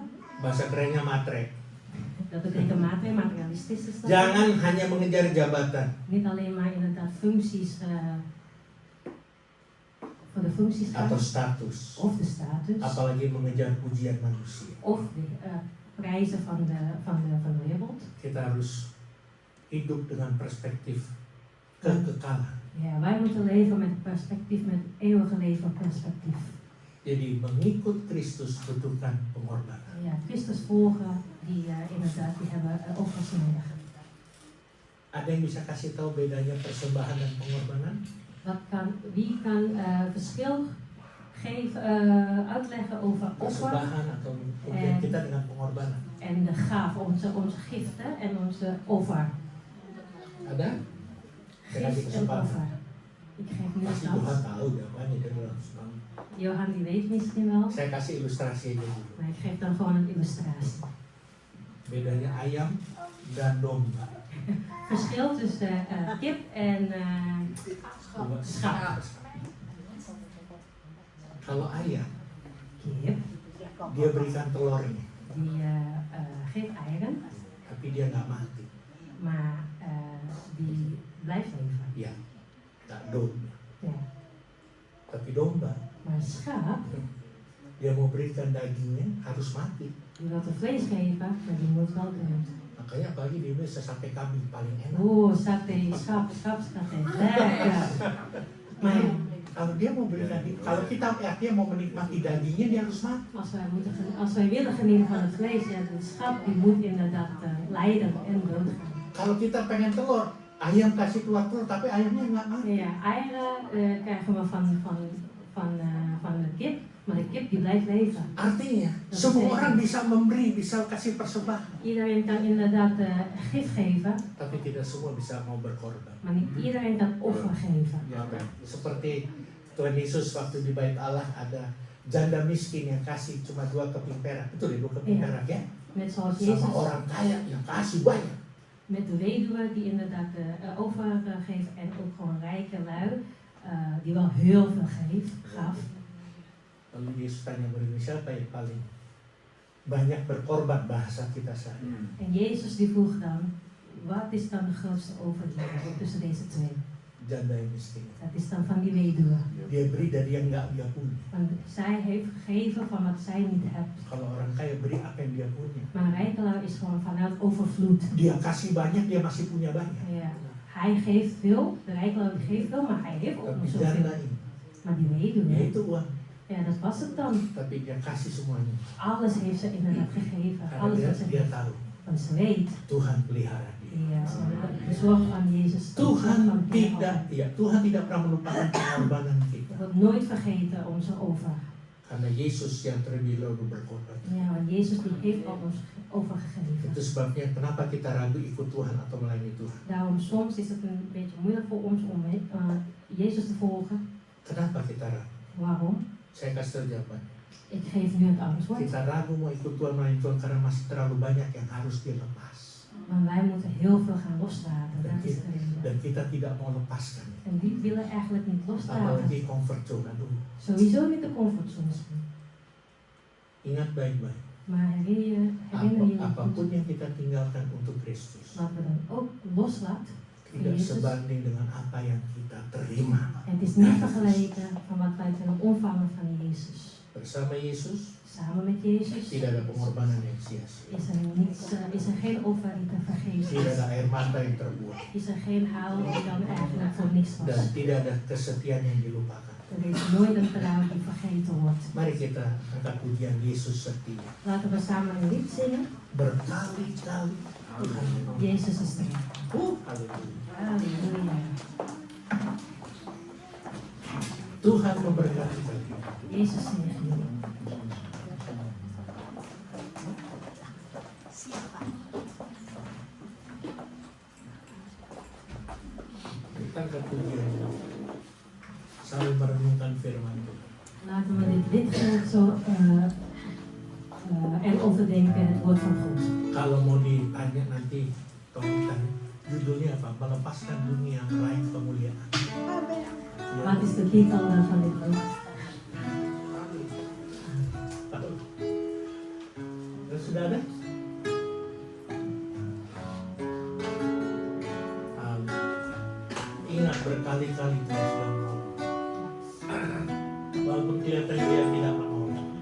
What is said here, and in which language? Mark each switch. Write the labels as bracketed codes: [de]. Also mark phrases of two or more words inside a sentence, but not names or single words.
[id] Bahasa kerennya matre. [nl] Dat betekent materialistisch is dat. [id] Jangan hanya mengejar jabatan. [nl] Niet alleen maar inderdaad functies, voor de functies gaan. [id] Atau status. [nl] Of de status. [id] Apalagi mengejar pujian manusia. [nl] Of de prijzen van de wereld. [id] Kita harus hidup dengan perspektif kekekalan. [nl] Ja, wij moeten leven met perspectief, met eeuwige leven perspectief. [id] Jadi mengikut Kristus butuhkan pengorbanan. [nl] Ja, Christus volgen, die inderdaad, die hebben offers nodig. [id] Ada yang bisa kasih tahu bedanya persembahan dan pengorbanan? [nl] Wie kan verschil geven, uitleggen over offer [id] Persembahan atau kemudian kita dengan pengorbanan. [nl] en de gaaf, onze giften en onze offer. [id] Ada? Saya kasih [nl] Gift en [id] kesempatan. [nl] offer. Ik geef nu [id] Pasti [nl] dat. [id] Tuhan tahu jawabannya dia bilang. [nl] Johan die weet misschien wel, [id] Saya kasih ilustrasi aja dulu. [nl] maar ik geef dan gewoon een illustratie. [id] Bedanya ayam dan domba. [nl] Verschil tussen kip en schaap. [id] Kalau ayam, [nl] Kip, [id] dia berikan telurnya, [nl] die geeft eieren, [id] tapi dia nggak mati. [nl] maar die blijft leven. [id] Ya, tak domba. [nl] Ja. [id] Tapi domba, [nl] Maar schaap, [id] dia mau berikan dagingnya harus mati. [nl] die wil het vlees geven, maar die moet wel dood. [id] Makanya apalagi di Indonesia sate kambing paling enak. [nl] Sate, schaapsate, lekker. Maar [id] Kalau dia mau berikan, kalau kita dia mau menikmati dagingnya dia harus mati. [nl] als wij willen genieten van het vlees, ja, de schaap die moet inderdaad lijden en doodgaan. [id] Kalau kita pengen telur, ayam kasih keluar telur, tapi ayamnya nggak mati. [nl] Ja, eieren krijgen we van de kip, maar de kip die blijft leven. [id] Artinya, semua orang bisa memberi, bisa kasih persembahan, [nl] Iedereen kan inderdaad gif geven, [id] tapi tidak semua bisa mau berkorban. [nl] maar niet iedereen kan offer geven. [id] Ya kan? Seperti Tuhan Yesus waktu di Bait Allah ada janda miskin yang kasih cuma 2 keping perak, betul ya 2 keping Iya. perak ya? [nl] Net zoals [id] Sama [nl] Jezus [id] orang kaya yang kasih banyak. [nl] met de weduwe die inderdaad overgeeft en ook gewoon rijke lui die wel heel veel gaf. [id] Lalu Yesus tanya murid, siapa yang paling banyak berkorban, bahasa kita sehari. [nl] En Jezus die vroeg dan, wat is dan de grootste overgave tussen deze twee? [id] Janda yang miskin. [nl] Dat is dan van die weduwe. [id] Dia beri dari yang nggak dia punya. [nl] Want zij heeft gegeven van wat zij niet hebt. [id] Kalau orang kaya beri apa yang dia punya. [nl] Maar een rijke lui is gewoon vanuit overvloed. [id] Dia kasih banyak, dia masih punya banyak. [nl] Ja. Hij geeft veel, de rijke lui geeft veel, maar hij heeft ook [id] Tapi [nl] nog [id] janda [nl] zoveel. [id] ini, [nl] Maar die [id] ya [nl] weduwe, [id] itu uang, [nl] ja dat was het dan. [id] tapi dia kasih semuanya. [nl] Alles heeft ze inderdaad gegeven. [id] Karena [nl] Alles wat [id] dia [nl] ze [id] tahu [nl] Want ze weet, [id] Tuhan pelihara dia. [nl] ja, ze bezorgd van Jezus. [id] Tuhan [nl] van [id] tidak, ya Tuhan tidak pernah melupakan pengorbanan kita. [nl] wordt nooit vergeten onze over. [id] Karena Yesus yang terlebih dahulu berkorban. [nl] Ja, want Jezus die heeft al ons overgegeven. [id] Itu sebabnya kenapa kita ragu ikut Tuhan atau melayani Tuhan. [nl] Daarom soms is het een beetje moeilijk voor ons om Jezus te volgen. [id] Kenapa kita ragu? [nl] Waarom? [id] Saya kasih tahu jawabannya. [nl] Ik geef nu het antwoord. [id] Kita ragu mau ikut Tuhan melayani Tuhan karena masih terlalu banyak yang harus dia lepas. [nl] Maar wij moeten heel veel gaan loslaten. Dat is de reden. [id] Dan kita tidak mau lepaskan. [nl] En die willen eigenlijk niet loslaten. [id] Apalagi [en] comfort zone. [id] Aduh, [nl] Sowieso niet de comfortzones. [id] ingat baik-baik. [nl] Maar herinner je [id] Apapun yang kita tinggalkan untuk Kristus [nl] wat we dan ook loslaat. [id] tidak sebanding dengan apa yang kita terima. [nl] En het is niet vergeleken van wat wij kunnen ontvangen van Jezus. [id] Bersama Yesus [nl] Samen met Jezus [id] tidak ada pengorbanan yang sia-sia. [nl] is er geen offer die te vergeven [id] Tidak [nl] is. [id] ada air mata yang terbuang. [nl] Is er geen haal die dan eigenlijk voor niks was. [id] Dan tidak ada kesetiaan yang dilupakan. [nl] Er is nooit een trouw die vergeten wordt. [id] Mari kita angkat pujian Yesus setia. [nl] Laten we samen een lied zingen. [id] Berkali-kali Tuhan. [nl] Jezus is trouw. [id] Haleluya. [nl] Halleluja. [id] Tuhan memberkati kita. [nl] Jezus zegen. [id] Kita ketujuan sambil merenungkan firman Tuhan. [nl] Laten we dit zo en overdenken het woord van God. [id] Kalau mau ditanya nanti, tolong tanya judulnya apa? Melepaskan dunia meraih kemuliaan. [nl] Wat is de titel van dit boek? [id] Sudah ada? Ingat berkali-kali Tuhan sudah menolong. Walaupun kelihatan dia tidak menolong.